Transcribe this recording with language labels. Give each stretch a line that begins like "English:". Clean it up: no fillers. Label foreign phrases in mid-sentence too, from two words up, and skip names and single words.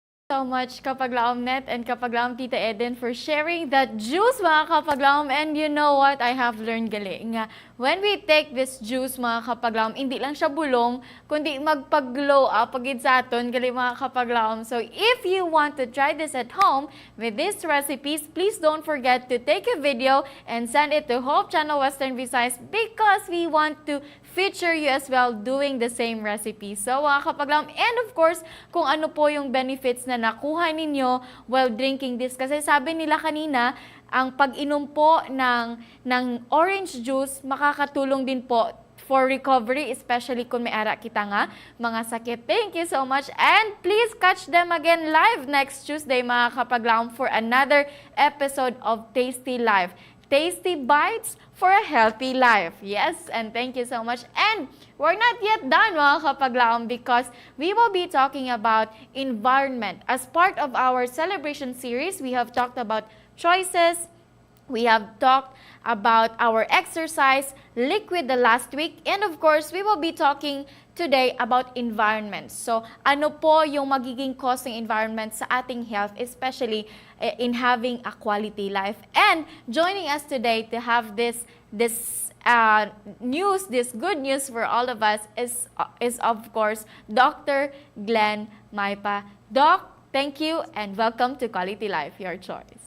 English: So much Kapaglaom Net and Kapaglaom Tita Eden for sharing that juice mga Kapaglaom. And you know what? I have learned
Hiligaynon: gali nga
English: when we take this juice mga Kapaglaom,
Hiligaynon: hindi lang siya bulong, kundi magpag-glow up pagid sa aton gali mga Kapaglaom.
English: So if you want to try this at home with these recipes, please don't forget to take a video and send it to Hope Channel Western Visayas because we want to feature you as well doing the same recipe. So mga Kapaglaom, and of course,
Filipino: kung ano po yung benefits na nakuha ninyo
English: while drinking this.
Filipino: Kasi sabi nila kanina, ang pag-inom po ng orange juice, makakatulong din po
English: for recovery,
Hiligaynon: especially kung may ara kita nga mga sakit.
English: Thank you so much. And please catch them again live next Tuesday, mga Kapaglaom, for another episode of Tasty Life. Tasty bites for a healthy life. Yes, and thank you so much. And we're not yet done, mga Kapaglaom, because we will be talking about environment. As part of our celebration series, we have talked about choices, we have talked about our exercise, liquid the last week, and of course, we will be talking today about environment. So,
Filipino: ano po yung magiging cause ng environment sa ating health,
English: especially in having a quality life. And joining us today to have this good news for all of us is of course Dr. Glenn Maipa. Doc, thank you and welcome to Quality Life, Your Choice.